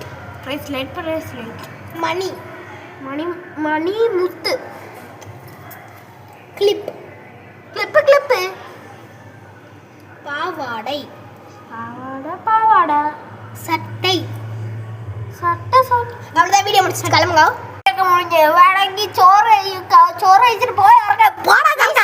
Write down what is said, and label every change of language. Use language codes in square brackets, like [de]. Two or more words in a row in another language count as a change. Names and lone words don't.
[ml] ബ്രേസ്ലെറ്റ്, ബ്രേസ്ലെറ്റ്. മണി, മണി, മണി, മുത്ത്. ക്ലിപ്പ്, ക്ലിപ്പ്, ക്ലിപ്പ്. [ta] பாவாடை, [ml] പാവാട, പാവാട. [ta] சட்டை. [ml] സട്ട, സട്ട. [ta] அவ்வளோதான், வீடியோ முடிச்சுட்டு கிளம்புங்க. [ml] முடிஞ்சு வேണമെങ്കിൽ ചോറ് കഴിച്ചിട്ട് പോയി ഇറങ്ങാൻ പോടാ.